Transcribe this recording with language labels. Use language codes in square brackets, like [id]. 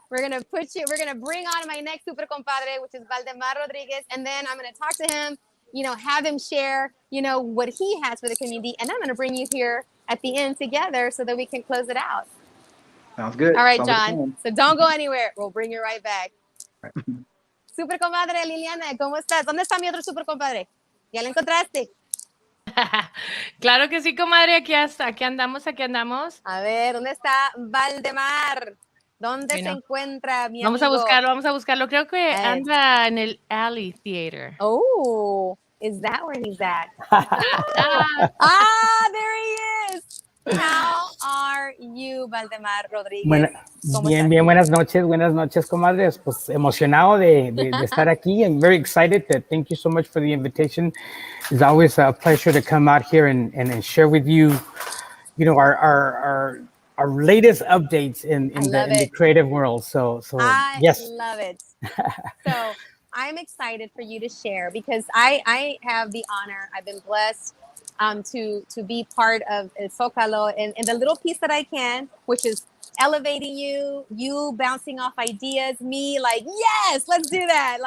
[en] We're gonna bring on my next super compadre, which is Valdemar Rodriguez, and then I'm gonna talk to him. Have him share, what he has for the community, and I'm gonna bring you here at the end together so that we can close it out. Sounds good. All right, Sounds John. So don't go anywhere. We'll bring you right back. [es] Super compadre Liliana, ¿cómo estás? ¿Dónde está mi otro super compadre? ¿Ya lo encontraste? Claro que sí, comadre, aquí andamos. A ver, ¿dónde está Valdemar? ¿Dónde se encuentra mi amigo? Vamos a buscarlo. Creo que anda en el Alley Theater. [en] Oh, is that where he's at? There he is. How are you, Valdemar Rodríguez? [es] Bien, buenas noches, comadres. Pues emocionado de estar aquí. [en] I'm very excited. Thank you so much for the invitation. It's always a pleasure to come out here and share with you, our latest updates in the creative world. So yes. I love it. So I'm excited for you to share, because I have the honor, I've been blessed to be part of El Zócalo and the little piece that I can, which is elevating you bouncing off ideas, me like, yes, let's do that.